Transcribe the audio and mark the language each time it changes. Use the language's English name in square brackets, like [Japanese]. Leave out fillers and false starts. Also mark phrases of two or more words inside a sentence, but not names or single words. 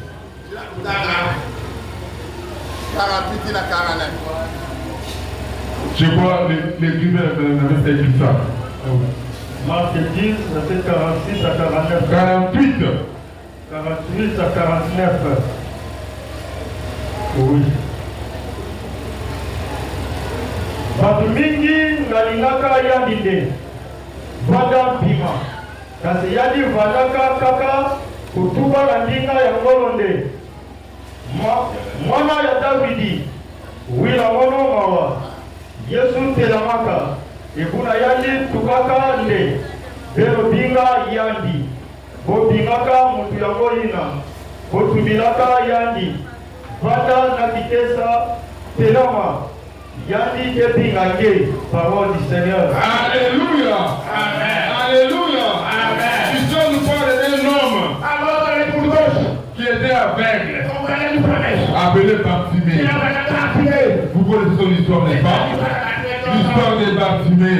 [French] 48 à 49. Je vois l'écrivain avait écrit ça. Marc 10, verset 46 à 49. 48. 48 à 49. Oui. [Kituba (Democratic Republic of Congo)] Bato mingi nalingaka yandi nde vanda mpima kasi yandi vandaka kaka kutuba na ndinga ya ngolo nde mwana ya Davidi wila ngono mawa Yesu telamaka ebuna yandi tukaka nde bero binga yandi bobingaka mutu yango ina botumilaka yandi vanda na kitesa telama yandi kepingake [French] parole du Seigneur. Alléluia. Amen. Alléluia. Amen. Ici nous parle d'un homme qui était aveugle, appelé Bartimée. Vous connaissez son histoire, n'est-ce pas? L'histoire de Bartimée.